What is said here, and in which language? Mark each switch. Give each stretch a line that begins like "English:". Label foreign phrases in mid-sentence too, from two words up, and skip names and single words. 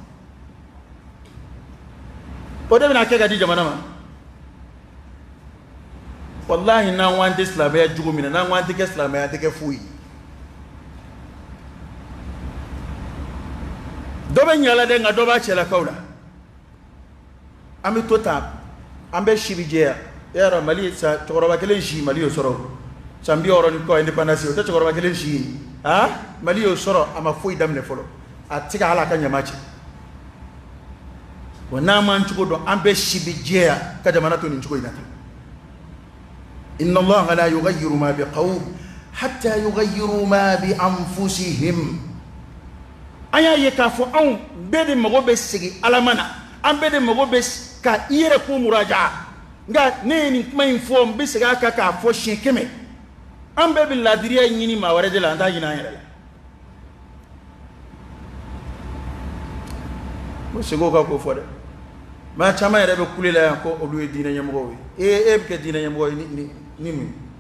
Bambara: o de bɛna kɛ ka di jamana ma wallahi n'an ko an tɛ silamɛya cogo min na n'an ko an tɛ kɛ silamɛya an tɛ kɛ foyi dɔ bɛ ɲala dɛ nka dɔ b'a cɛlakaw la an bɛ to tan an bɛ si bɛ jɛya e y'a dɔn Mali cɛkɔrɔba kelen si Mali y'o sɔrɔ san 60 ni kɔ indépendance o tɛ cɛkɔrɔba kelen si ye Mali y'o sɔrɔ a ma foyi daminɛ fɔlɔ a tɛ se ka hali a ka ɲama cɛ wa n'an m'an cogo dɔn an bɛ si bɛ jɛya ka jamana to nin cogo in na tan
Arabic: إن الله لا يغير ما بقوم حتى يغيروا ما بأنفسهم
Bambara: an y'a ye k'a fɔ anw bɛɛ de mago bɛ segin Ala ma na an bɛɛ de mago bɛ ka i yɛrɛ ko muraja nka ne ye nin kuma in fɔ n bɛ segin a kan k'a fɔ siɲɛ 100 an bɛɛ bɛ ladiriya ɲini maa wɛrɛ de la an t'a ɲini an yɛrɛ la ko sego ka ko fɔ dɛ maa caman yɛrɛ bɛ kule la yan ko olu ye diinɛ ɲɛmɔgɔw ye e bɛ kɛ diinɛ ɲɛmɔgɔ ye ni mun